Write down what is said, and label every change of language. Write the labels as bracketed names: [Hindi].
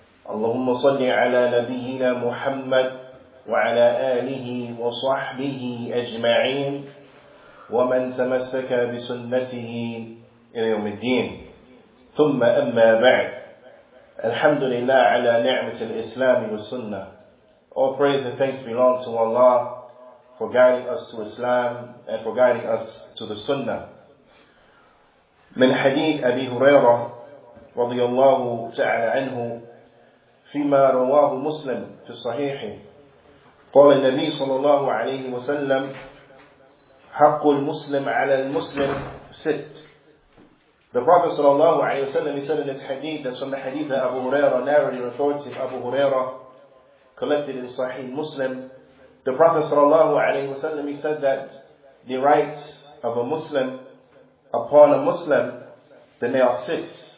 [Arabic] اللهم صل على نبينا محمد وعلى آله وصحبه أجمعين ومن تمسك بسنته إلى يوم الدين. ثم أما بعد. الحمد لله على نعمة الإسلام والسنة. [English] All praise and thanks belong to Allah for guiding us to Islam and for guiding us to the Sunnah. [Arabic] من حديث أبي هريرة رضي الله تعالى عنه فيما رواه مسلم في صحيحه قال النبي صلى الله عليه وسلم حق المسلم على المسلم ست. [English] The Prophet [Arabic] صلى الله عليه وسلم, [English] he said in his hadith, that's from the hadith that Abu Hurairah narrated, authoritative Abu Hurairah, collected in Sahih Muslim. The Prophet [Arabic] صلى الله عليه وسلم, [English] he said that the rights of a Muslim upon a Muslim, then they are six.